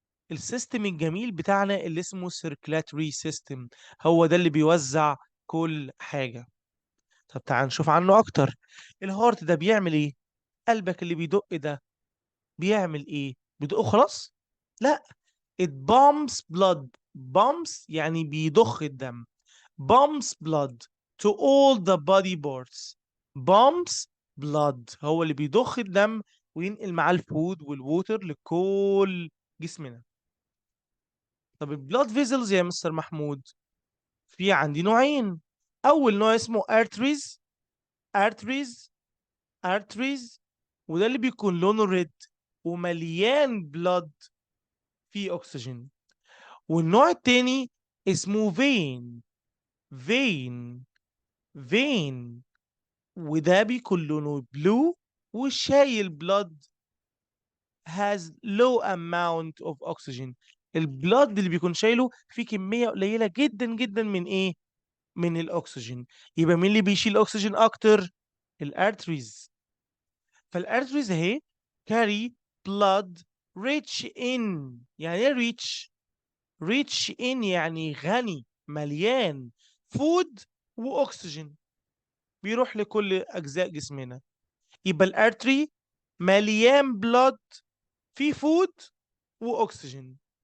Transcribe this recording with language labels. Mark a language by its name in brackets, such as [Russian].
[Arabic] السيستم الجميل بتاعنا اللي اسمه circulatory system هو ده اللي بيوزع كل حاجة. طب تعال نشوف عنه اكتر. الهارت ده بيعمل ايه؟ قلبك اللي بيدق ده بيعمل ايه؟ بيدق خلاص؟ لا. [English] it pumps blood. [Arabic] pumps يعني بيضخ الدم. [English] pumps blood to all the body parts. [Arabic] pumps blood هو اللي بيضخ الدم وينقل معاه الفود والووتر لكل جسمنا. طب البلاد فيزلز يا مستر محمود، في عندي نوعين. اول نوع اسمه arteries. [English] arteries. [Arabic] arteries وده اللي بيكون لونه ريد ومليان بلاد فيه اكسجين. والنوع التاني اسمه فين. فين. فين وده بيكون لونه بلو وشايل بلاد [English] has low amount of oxygen. [Arabic] البلاد اللي بيكون شايله فيه كمية قليلة جدا جدا من ايه؟ من الاكسجين. يبقى مين اللي بيشيل اكسجين اكتر؟ الارتريز. فالارتريز اهي [English] carry blood rich in. [Arabic] يعني ايه rich؟ rich in يعني غني مليان فود واكسجين بيروح لكل اجزاء جسمنا. يبقى الارتري مليان بلاد فيه فود واكسجين.